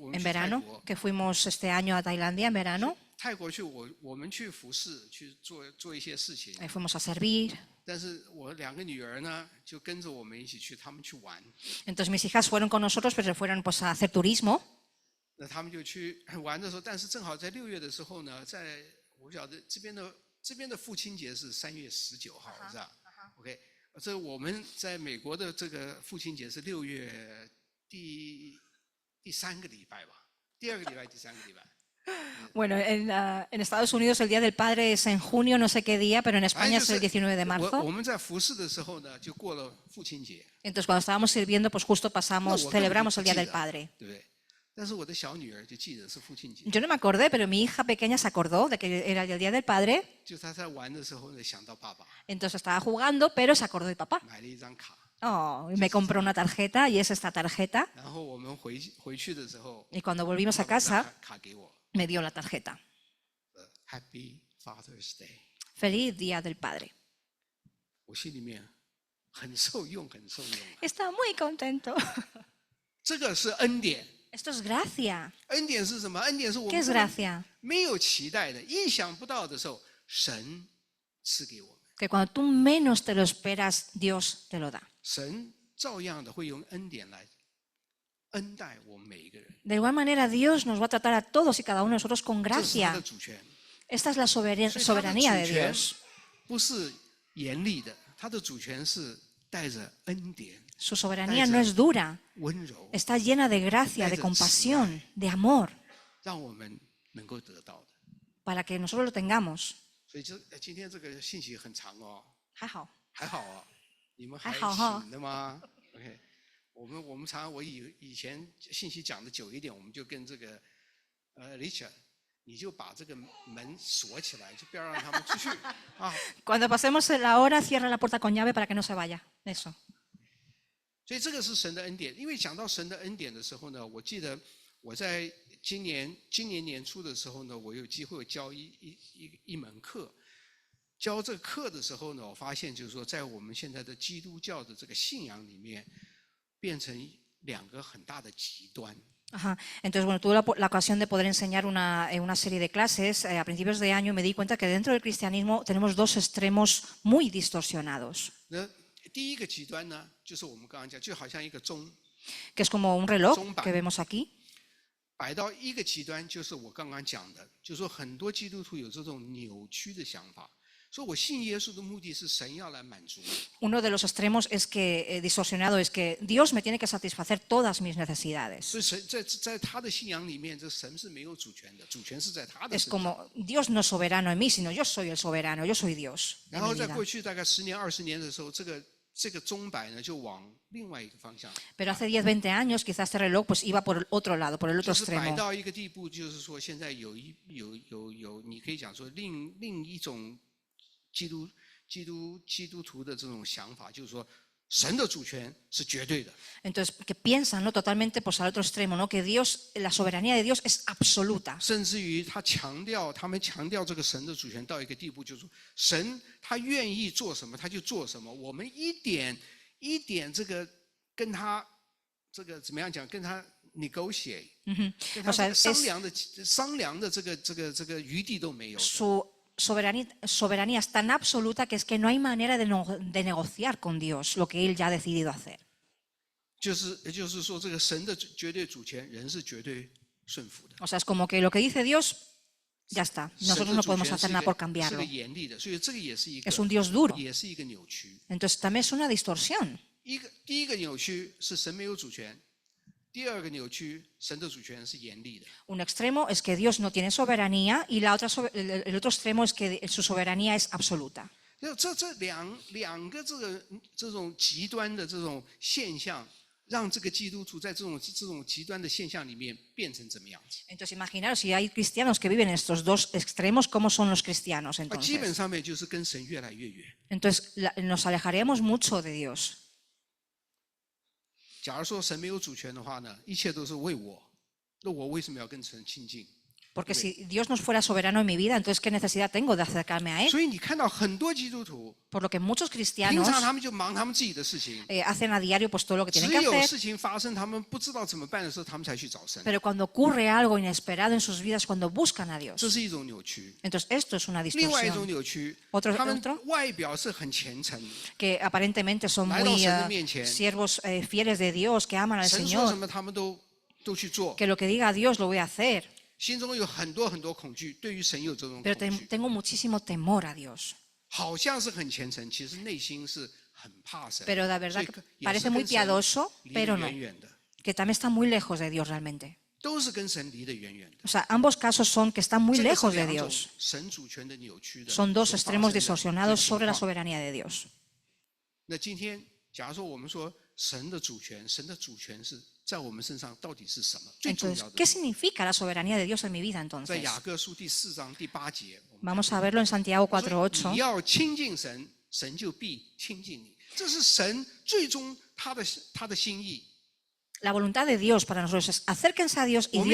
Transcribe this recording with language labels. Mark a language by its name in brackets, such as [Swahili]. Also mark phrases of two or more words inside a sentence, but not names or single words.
[Spanish] en [Chinese] 去泰 [Spanish] verano, [Chinese] 国， [Spanish] que fuimos este año a Tailandia en verano. [Chinese] 泰国去我们去服侍去做一些事情， [Spanish] Ahí fuimos a servir. [Chinese] 但是我2个女儿呢就跟着我们一起去，她们去玩， [Spanish] Entonces mis hijas fueron con nosotros, pero fueron pues a hacer turismo. [Chinese] 那她们就去玩的时候，但是正好在6月的时候呢，我不晓得这边的父亲节是3月19号，是吧 ？OK， 这我们在美国的这个父亲节是6月第3个礼拜吧，第2个礼拜，第3个礼拜。 [Spanish] Bueno, en Estados Unidos el Día del Padre es en junio, no sé qué día, pero en 哎 España [Chinese] 就 [Spanish] es el 19 de [Chinese] 我 [Spanish] marzo. [Chinese] 们在服侍的时候呢，就过了父亲节， [Spanish] Entonces cuando estábamos sirviendo, pues justo [Chinese] 那 [Spanish] pasamos, [Chinese] 我根本就 [Spanish] celebramos [Chinese] 不 [Spanish] el Día [Chinese] 记 [Spanish] del [Chinese] 得 [Spanish] Padre. [Chinese] 对不对？但是我的小女儿就记得是父亲节， [Spanish] Yo no me acordé, pero mi hija pequeña se acordó de que era el Día del Padre. [Chinese] 就她在玩的时候呢，想到爸爸， [Spanish] Entonces estaba jugando, pero se acordó de papá. [Chinese] 买了一张卡， [Spanish] Oh, y me compró una tarjeta y es esta tarjeta. [Chinese] 然后我们回去的时候， [Spanish] Y cuando volvimos [Chinese] 爸 [Spanish] a [Chinese] 爸把 [Spanish] casa, [Chinese] 卡给我 [Spanish] me dio la tarjeta. [English] ，Happy Father's Day， [Spanish] Feliz Día del Padre. [Chinese] 我心里面很受用，很受用。 [Spanish] Está muy contento. [Chinese] 这个是恩典， [Spanish] Esto es gracia. [Chinese] 恩典是什么？恩典是我 [Spanish] ¿Qué [Chinese] 们 [Spanish] es [Chinese] 根本 [Spanish] gracia? [Chinese] 没有期待的、意想不到的时候，神赐给我们， [Spanish] Que cuando tú menos te lo esperas, Dios te lo da. [Chinese] 神照样的会用恩典来恩待我们每一个人。 [Spanish] De igual manera, Dios nos va a tratar a todos y cada uno de nosotros con [Chinese] 这是他 [Spanish] gracia. [Chinese] 的主权， [Spanish] Esta es la [Chinese] 所以他的 [Spanish] soberanía de [Chinese] 主权 [Spanish] Dios. [Chinese] 不是严厉的，他的主权是带着恩典、 [Spanish] Su soberanía no es dura, [Chinese] 温柔， [Spanish] está llena de gracia, de compasión, de amor, [Chinese] 让我们能够得到的。 [Spanish] para que nosotros lo tengamos. [Chinese] 所以今天这个信息很长哦，还好。还好啊，你们还还好哈醒的吗 ？OK， 我们常我以前信息讲的久一点，我们就跟这个Richard， 你就把这个门锁起来，就不要让他们出去啊。 [Spanish] Cuando pasemos la hora, cierra la puerta con llave para que no se vaya. Eso. [Chinese] 所以这个是神的恩典。因为讲到神的恩典的时候呢，我记得我在今年年初的时候呢，我有机会教一门课。教这个课的时候呢，我发现就是说，在我们现在的基督教的这个信仰里面，变成2个很大的极端。 Ajá. [Spanish] Entonces, bueno, tuve la ocasión de poder enseñar una serie de clases a principios de año y me di cuenta que dentro del cristianismo tenemos 2 extremos muy distorsionados, [Chinese] 那第一个极端呢，就是我们刚刚讲，就好像一个钟 [Spanish] que es como un reloj Zumba. que vemos aquí. [Chinese] 摆到一个极端，就是我刚刚讲的，就是说很多基督徒有这种扭曲的想法，说我信耶稣的目的是神要来满足我。 [Spanish] Uno de los extremos es que distorsionado es que Dios me tiene que satisfacer todas mis necesidades. [Chinese] 所以神在他的信仰里面，这神是没有主权的，主权是在他的 [Spanish] Es [Chinese] 身上。 [Spanish] como Dios no es soberano en mí, sino yo soy el soberano, yo soy Dios. [Chinese] 然 [Spanish] En [Chinese] 后 [Spanish] mi [Chinese] 在 [Spanish] vida. [Chinese] 过去大概10年、20年的时候，这这个钟摆呢就往另外一个方向， [Spanish] Pero hace 10, 20 años quizás este reloj pues iba por el otro lado, por el otro [Chinese] 就是摆 [Spanish] extremo. [Chinese] 到一个地步，就是说现在有，你可以讲说另一种基督徒的这种想法，就是说神的主权是绝对的， [Spanish] Entonces, que piensan, ¿no? Totalmente pues al otro extremo, ¿no? Que Dios, la soberanía de Dios es absoluta. [Chinese] 甚至于他们强调这个神的主权到一个地步，就是说神他愿意做什么他就做什么，我们一点这个跟他这个怎么样讲，跟他 negotiate， 跟他 [Spanish] O sea, [Chinese] 这个商量的这个余地都没有。 [Spanish] su soberanía es tan absoluta que es que no hay manera de negociar con Dios lo que Él ya ha decidido hacer. [Chinese] 也就是说，这个神的绝对主权，人是绝对顺服的。 [Spanish] O sea, es como que lo que dice Dios, ya está. [Chinese] 神 [Spanish] Nosotros [Chinese] 的 [Spanish] no [Chinese] 主 [Spanish] podemos [Chinese] 权 [Spanish] hacer [Chinese] 是 [Spanish] nada por [Chinese] 一个 [Spanish] cambiarlo. [Chinese] 严厉的，所以这个也是一个 [Spanish] Es un Dios duro. [Chinese] 也是一个扭曲。 [Spanish] Entonces también es una distorsión. [Chinese] 第一个扭曲是神没有主权，第二个扭曲，神的主权是严厉的。 [Spanish] Un extremo es que Dios no tiene soberanía y el otro extremo es que su soberanía es absoluta. [Chinese] 这两个这种极端的这种现象，让这个基督徒在这种极端的现象里面变成怎么样子？ [Spanish] Entonces imaginaros si hay cristianos que viven en estos dos extremos, ¿cómo son los cristianos [Chinese] 基本 [Spanish] entonces? [Chinese] 上面就是跟神越来越远。 [Spanish] Entonces nos alejaríamos mucho de Dios. [Chinese] 假如说神没有主权的话呢，一切都是为我，那我为什么要跟神亲近？ [Spanish] Porque si Dios no fuera soberano en mi vida, entonces ¿qué necesidad tengo de acercarme a Él? [Chinese] 所以你看到很多基督徒， [Spanish] Por lo que muchos [Chinese] 平 [Spanish] cristianos [Chinese] 常他们就忙他们自己的事情， [Spanish] hacen a diario pues todo lo que [Chinese] 只 [Spanish] tienen que [Chinese] 有 [Spanish] hacer, [Chinese] 事情发生，他们不知道怎么办的时候，他们才去找神。 [Spanish] pero cuando ocurre algo inesperado en sus vidas, cuando buscan a [Chinese] 这 [Spanish] Dios. [Chinese] 是一种扭曲。 [Spanish] Entonces esto es una [Chinese] 另外一种 [Spanish] distorsión [Chinese] 扭曲， [Spanish] Otro- [Chinese] 他们 [Spanish] otro [Chinese] 外表是很虔诚， [Spanish] que aparentemente son [Chinese] 来到 [Spanish] muy [Chinese] 神的面前， [Spanish] siervos fieles de Dios, que aman al [Chinese] 神说什 [Spanish] Señor, [Chinese] 么他们都去做， [Spanish] que lo que diga Dios lo voy a hacer, [Chinese] 心中有很多恐惧，对于神有这种 [Spanish] pero [Chinese] 恐惧， [Spanish] tengo muchísimo temor a Dios. [Chinese] 好像是很虔诚，其实内心是很怕神。 [Spanish] Pero la verdad [Chinese] 所以 [Spanish] que [Chinese] 也是 [Spanish] parece muy [Chinese] 跟神 [Spanish] piadoso, [Chinese] 离得 [Spanish] pero no, [Chinese] 远远的， [Spanish] que también está muy lejos de Dios realmente. [Chinese] 都是跟神离得远远的。 [Spanish] O sea, ambos casos son que están muy [Chinese] 这个是 [Spanish] lejos de [Chinese] 两种 [Spanish] Dios. [Chinese] 神主权的扭曲的， [Spanish] Son dos [Chinese] 所发 [Spanish] extremos [Chinese] 生的 [Spanish] distorsionados [Chinese] 这个 [Spanish] sobre la [Chinese] 情况 [Spanish] soberanía de Dios. [Chinese] 那今天，假如说我们说神的主权，神的主权是在我们身上到底是什么？最重 [Spanish] Entonces, [Chinese] 要的 [Spanish] ¿qué significa la soberanía de Dios en mi vida [Chinese] 在 [Spanish] entonces? [Chinese] 雅各书第4章第8节，我们 [Spanish] Vamos a verlo en Santiago [Chinese] 说 [Spanish] 4:8. [Chinese] 你要亲近神，神就必亲近你。这是神最终他的心意。 [Spanish] La voluntad de Dios para nosotros es acérquense a Dios y